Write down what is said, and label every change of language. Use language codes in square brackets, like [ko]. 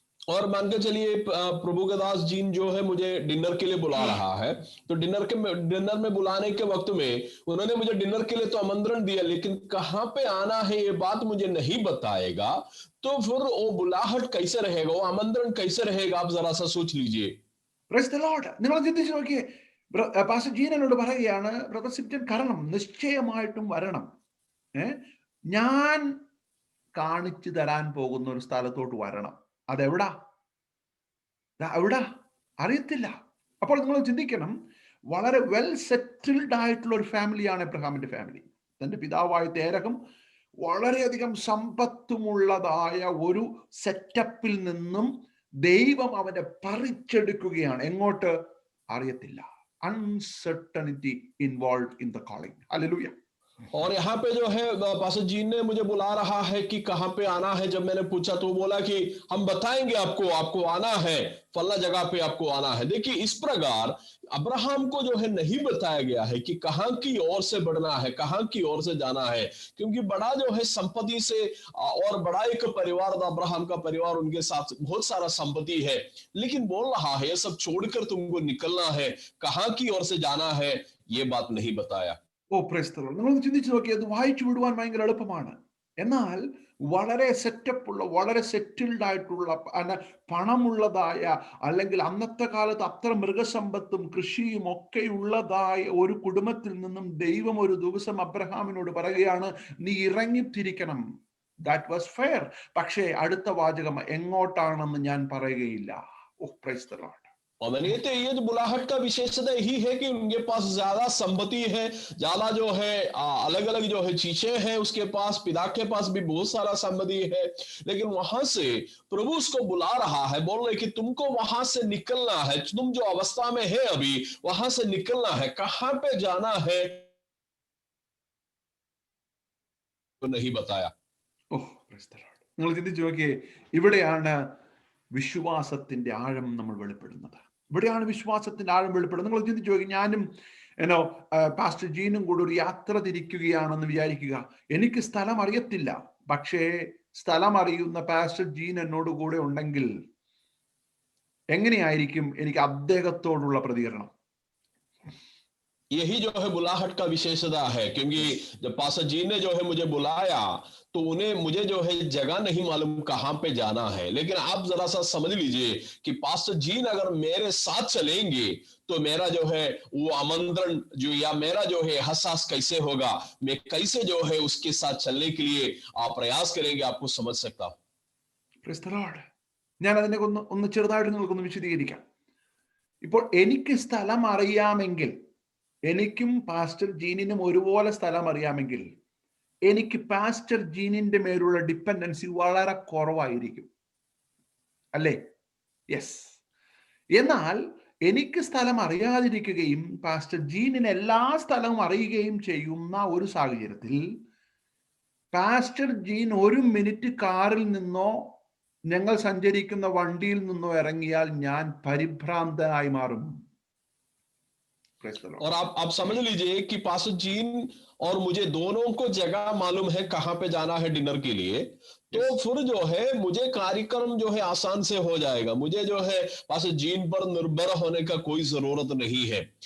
[hi] और मान के चलिए प्रभु का दास जीन जो है मुझे डिनर के लिए बुला रहा है, तो डिनर में बुलाने के वक्त में उन्होंने मुझे डिनर के लिए तो आमंत्रण दिया, लेकिन कहां पे आना है ये बात मुझे नहीं बताएगा, तो फिर वो बुलाहट कैसे रहेगा, वो आमंत्रण कैसे रहेगा, आप जरा सा सोच लीजिए। [en] Praise the Lord. [ml] നിങ്ങൾ ചിന്തിച്ചു നോക്കിയേ, പാസ്റ്റർ ജീൻ എന്നോട് പറയുകയാണ്, ബ്രദർ സിംജൻ കാരണം നിശ്ചയമായിട്ടും വരണം. ഞാൻ കാണിച്ചു തരാൻ പോകുന്ന ഒരു സ്ഥലത്തോട്ട് വരണം. അതെവിടാ അറിയത്തില്ല. അപ്പോൾ നിങ്ങൾ ചിന്തിക്കണം, വളരെ വെൽ സെറ്റിൽഡ് ആയിട്ടുള്ള ഒരു ഫാമിലിയാണ് എബ്രഹാമിന്റെ ഫാമിലി. തന്റെ പിതാവായ തേരഹം വളരെയധികം സമ്പത്തുമുള്ളതായ ഒരു സെറ്റപ്പിൽ നിന്നും ദൈവം അവനെ പറിച്ചെടുക്കുകയാണ്. എങ്ങോട്ട് അറിയത്തില്ല. [en] Uncertainty involve in the calling. [hi] Hallelujah. और यहाँ पे जो है पास्टर जी ने मुझे बुला रहा है कि कहाँ पे आना है। जब मैंने पूछा तो बोला कि हम बताएंगे आपको आना है, फला जगह पे आपको आना है। देखिए इस प्रकार अब्राहम को जो है नहीं बताया गया है कि कहाँ की ओर से बढ़ना है, कहाँ की ओर से जाना है, क्योंकि बड़ा जो है संपत्ति से और बड़ा एक परिवार था अब्राहम का परिवार, उनके साथ बहुत सारा संपत्ति है, लेकिन बोल रहा है ये सब छोड़कर तुमको निकलना है, कहाँ की ओर से जाना है, ये बात नहीं बताया। [en] Oh praise the Lord. [ml] നിങ്ങളൊന്ന് ചിന്തിച്ചു നോക്കി, അത് വായിച്ചു വിടുവാൻ ഭയങ്കര എളുപ്പമാണ്. എന്നാൽ വളരെ സെറ്റപ്പുള്ള, വളരെ സെറ്റിൽഡ് ആയിട്ടുള്ള, പണമുള്ളതായ, അല്ലെങ്കിൽ അന്നത്തെ കാലത്ത് അത്ര മൃഗസമ്പത്തും കൃഷിയും ഒക്കെ ഉള്ളതായ ഒരു കുടുംബത്തിൽ നിന്നും ദൈവം ഒരു ദിവസം അബ്രഹാമിനോട് പറയുകയാണ്, നീ ഇറങ്ങിത്തിരിക്കണം. [en] That was fair. [ml] പക്ഷേ അടുത്ത വാചകം എങ്ങോട്ടാണെന്ന് ഞാൻ പറയുകയില്ല. [en] Oh praise the Lord. [hi] और मैंने तो ये जो बुलाहट का विशेषता यही है कि उनके पास ज्यादा संपत्ति है, ज्यादा जो है अलग अलग जो है चीजें हैं उसके पास, पिता के पास भी बहुत सारा संपत्ति है, लेकिन वहां से प्रभु उसको बुला रहा है, बोल रहे कि तुमको वहां से निकलना है, तुम जो अवस्था में है अभी वहां से निकलना है, कहां पे जाना है तो नहीं बताया। [en] Oh praise the Lord. [ml] നിങ്ങൾ ചിന്തിച്ചു നോക്കിയേ, ഇവിടെയാണ് വിശ്വാസത്തിന്റെ ആഴം നമ്മൾ വെളിപ്പെടുന്നത്. ഇവിടെയാണ് വിശ്വാസത്തിന്റെ ആഴം വെളിപ്പെടുന്നത്. നിങ്ങൾ ചിന്തിച്ചു നോക്കി, ഞാനും പാസ്റ്റർ ജീനും കൂടെ ഒരു യാത്ര തിരിക്കുകയാണെന്ന് വിചാരിക്കുക. എനിക്ക് സ്ഥലം അറിയത്തില്ല, പക്ഷേ സ്ഥലം അറിയുന്ന പാസ്റ്റർ ജീൻ എന്നോട് കൂടെ ഉണ്ടെങ്കിൽ എങ്ങനെയായിരിക്കും എനിക്ക് അദ്ദേഹത്തോടുള്ള പ്രതികരണം? [hi] यही जो है बुलाहट का विशेषता है, क्योंकि जब पास्टर जी ने जो है मुझे बुलाया तो मुझे जो है जगह नहीं मालूम कहां पे जाना है, लेकिन आप जरा सा समझ लीजिए कि पास्टर जी अगर मेरे साथ चलेंगे तो मेरा जो है वो आमंत्रण जो या मेरा जो है एहसास कैसे होगा, मैं कैसे जो है उसके साथ चलने के लिए आप प्रयास करेंगे, आपको समझ सकता हूं। [en] Praise the Lord. [ml] ഞാൻ അതിനെ ഒന്ന് ചെറുതായിട്ട് നിങ്ങൾക്കൊന്ന് വിശദീകരിക്കാം. ഇപ്പോൾ എനിക്ക് സ്ഥലം അറിയാമെങ്കിൽ, എനിക്കും പാസ്റ്റർ ജീനിനും ഒരുപോലെ സ്ഥലം അറിയാമെങ്കിൽ, എനിക്ക് പാസ്റ്റർ ജീനിന്റെ മേലുള്ള ഡിപ്പെൻഡൻസി വളരെ കുറവായിരിക്കും, അല്ലേ? യെസ്. എന്നാൽ എനിക്ക് സ്ഥലം അറിയാതിരിക്കുകയും പാസ്റ്റർ ജീനിന് എല്ലാ സ്ഥലവും അറിയുകയും ചെയ്യുന്ന ഒരു സാഹചര്യത്തിൽ പാസ്റ്റർ ജീൻ ഒരു മിനിറ്റ് കാറിൽ നിന്നോ ഞങ്ങൾ സഞ്ചരിക്കുന്ന വണ്ടിയിൽ നിന്നോ ഇറങ്ങിയാൽ ഞാൻ പരിഭ്രാന്തനായി മാറും. [en] Praise the Lord. [hi] और आप समझ लीजिए कि पास्टर जीन और मुझे दोनों को जगह मालूम है कहाँ पे जाना है डिनर के लिए, तो फिर जो है मुझे कार्यक्रम जो है आसान से हो जाएगा, मुझे जो है पास्टर जीन पर निर्भर होने का कोई जरूरत नहीं है।